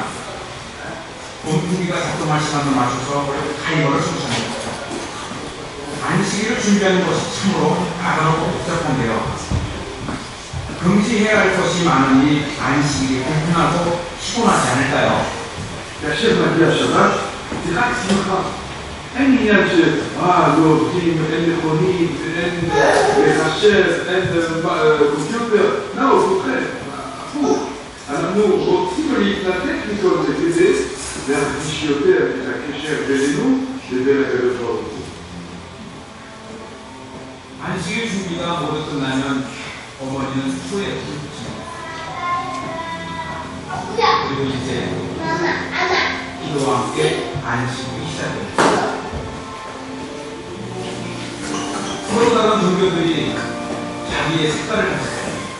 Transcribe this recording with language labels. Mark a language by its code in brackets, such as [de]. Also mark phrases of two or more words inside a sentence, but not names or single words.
[ko] 온풍기가 작동할 시간을 맞춰서 타이머를 설치합니다. 안식일을 준비하는 것이 참으로 까다롭고 복잡한데요. 금지해야 할 것이 많으니 안식일이 불편하고 피곤하지 않을까요? [he] כאשר מגיע שבת, זה רק שמחה. אין עניין לא עובדים, אין מכונית, אין מחשב, אין קומפיוטר, הוא זוכר, הפוך. אנחנו רוצים להתנתק מכל זה כדי להרגיש יותר את הקשר בינינו לבין הקדוש ברוך הוא. [ko] 안식일 준비가 모두 끝나면 어머니는 수에 불을 붙입니다. 그리고 이제 기도와 함께 안식일이 시작됩니다. 서로 다른 종교들이 자기의 색깔을 가졌어요.